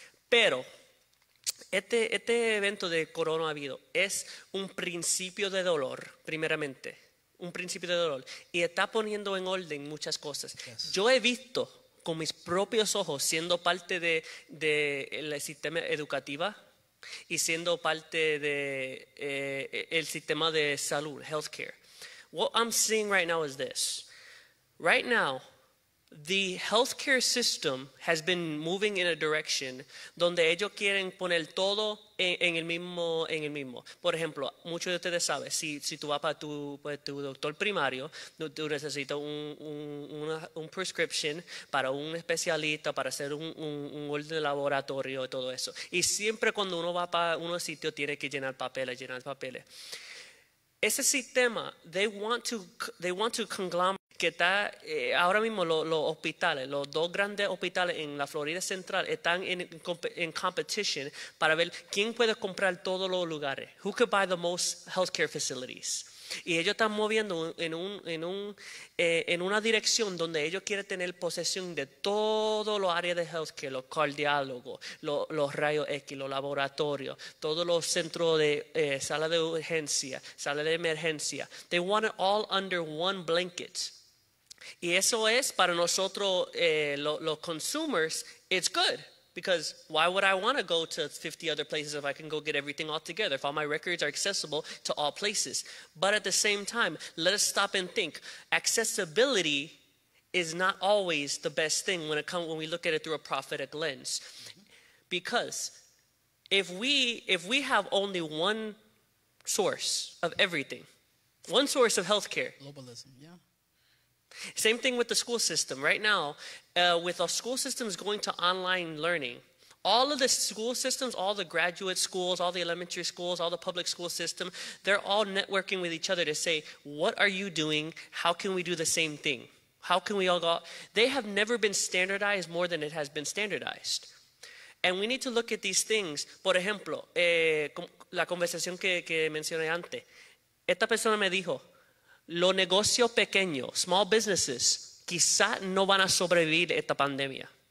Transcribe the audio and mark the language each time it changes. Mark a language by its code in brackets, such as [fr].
[es] Pero este evento de coronavirus es un principio de dolor, primeramente. Un principio de dolor y está poniendo en orden muchas cosas. Yes. Yo he visto con mis propios ojos siendo parte del sistema educativo y siendo parte el sistema de salud, healthcare. [en] What I'm seeing right now is this. Right now, the healthcare system has been moving in a direction [es] donde ellos quieren poner todo en el mismo. Por ejemplo, muchos de ustedes saben, si tú vas para tu doctor primario, tú necesitas un prescription para un especialista, para hacer un orden de laboratorio y todo eso. Y siempre cuando uno va para unos sitios tiene que llenar papeles. Ese sistema, [en] they want to conglomerate [es] que está ahora mismo los hospitales, los dos grandes hospitales en la Florida Central están en competition para ver quién puede comprar todos los lugares. [en] Who could buy the most healthcare facilities? [es] Y ellos están moviendo en una dirección donde ellos quieren tener posesión de todos los áreas de healthcare, los cardiólogos, los rayos X, los laboratorios, todos los centros de sala de urgencia, sala de emergencia. [en] They want it all under one blanket. [es] Y eso es para nosotros, los [en] consumers, it's good. Because why would I want to go to 50 other places if I can go get everything all together, if all my records are accessible to all places? But at the same time, let us stop and think. Accessibility is not always the best thing when we look at it through a prophetic lens. Because if we have only one source of everything, one source of healthcare. Globalism, yeah. Same thing with the school system. Right now, with our school systems going to online learning, all of the school systems, all the graduate schools, all the elementary schools, all the public school system, they're all networking with each other to say, what are you doing? How can we do the same thing? How can we all go? They have never been standardized more than it has been standardized. And we need to look at these things. [es] Por ejemplo, la conversación que mencioné antes. Esta persona me dijo, los negocios pequeños, [en] small businesses, [es] quizás no van a sobrevivir esta pandemia.